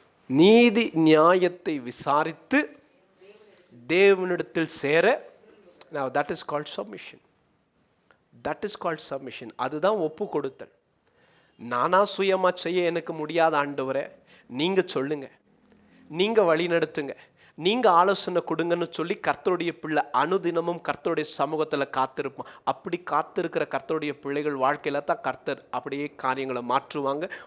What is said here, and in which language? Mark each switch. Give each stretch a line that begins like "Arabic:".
Tamil: நீதி நியாயத்தை விசாரித்து தேவனிடத்தில் சேர.
English: Now that is called submission. That is called submission.
Tamil: அதுதான் ஒப்பு கொடுத்தல். நானா சுயமா செய்ய எனக்கு முடியாத ஆண்டவரே, நீங்க சொல்லுங்க, நீங்க வழி நடத்துங்க, நீங்க ஆலோசனை கொடுங்கன்னு சொல்லி கர்த்தருடைய பிள்ளை அனுதினமும் கர்த்தருடைய சமூகத்தில் காத்திருப்போம். அப்படி காத்திருக்கிற கர்த்தருடைய பிள்ளைகள் வாழ்க்கையில தான் கர்த்தர் அப்படியே காரியங்களை மாற்றுவாங்க.